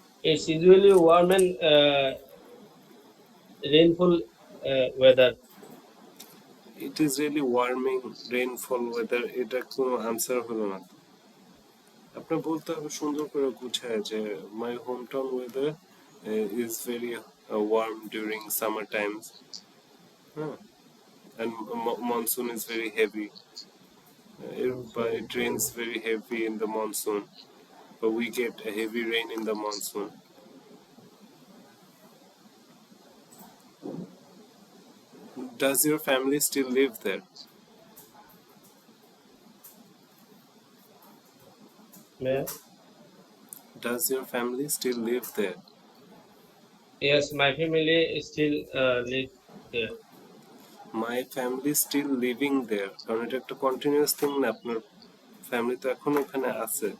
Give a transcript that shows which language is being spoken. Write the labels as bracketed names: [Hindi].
[English] It's usually warm and rainfall weather. It is really warming rainfall weather, [Bangla] এটা কোনো answer হলো না। আপনার বলতে হবে সুন্দর করে গুছায় যে [English] My home town weather is very warm during summer times, হ্যাঁ, and monsoon is very heavy. It rains very heavy in the monsoon, but we get a heavy rain in the monsoon. Does your family still live there? Yeah. Does your family still live there? Yes, my family still live there. My family still living there, [Bangla] কারণ এটা একটা continuous thing না, আপনার family তো এখন ওখানে আছে।